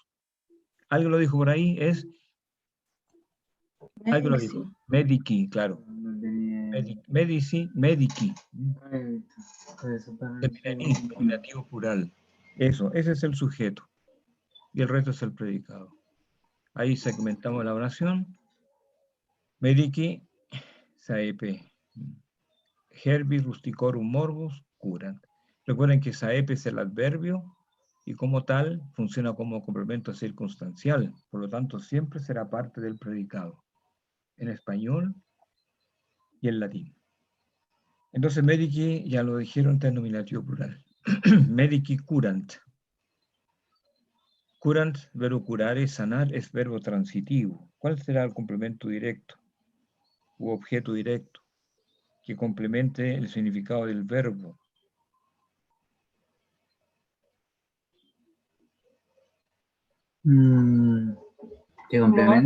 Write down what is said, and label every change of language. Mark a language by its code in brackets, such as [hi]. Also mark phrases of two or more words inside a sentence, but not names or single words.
[es] ¿Algo lo dijo por ahí? Algo lo dijo. [la] Medici, claro. Medici, medici. [es] Termina en nominativo plural. Eso, ese es el sujeto. Y el resto es el predicado. Ahí segmentamos la oración. [la] Medici, saepe. Herbi rusticorum morbus curant. [es] Recuerden que saepe es el adverbio y como tal funciona como complemento circunstancial. Por lo tanto, siempre será parte del predicado. En español y en latín. Entonces, medici, ya lo dijeron, está en nominativo plural. [la] Medici curant. Curant, verbo curare, [es] sanar, es verbo transitivo. ¿Cuál será el complemento directo u objeto directo que complemente el significado del verbo? Que complemente.